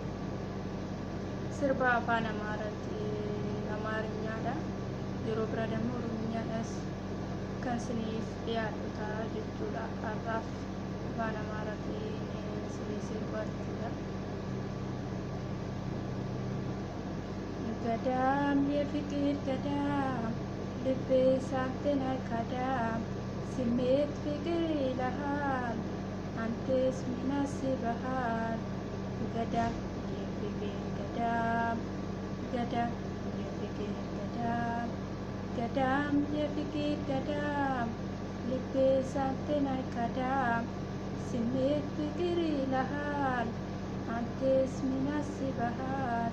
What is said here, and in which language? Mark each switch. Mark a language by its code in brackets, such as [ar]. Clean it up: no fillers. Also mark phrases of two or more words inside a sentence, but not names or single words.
[om] Sirba afaan Amaariffaadha. Yeroo bira dammoo Oromiyaadhas kan isiniif dhiyaatu ta'a jechuudha. Har'aaf afaan Amaaraatiin isinii sirbaa jechuudha. [am] Gadam የፍቅር ገዳም ልቤ ሳትነካዳም ስሜት ፍቅር ይልሃል አንተስ ምን አስበሃል? ገዳም የፍቅር ገዳም ገዳም የፍቅር ገዳም ገዳም የፍቅር ገዳም ልቤ ሳትነካዳም ስሜት ፍቅር ይልሃል አንተስ ምን አስበሃል?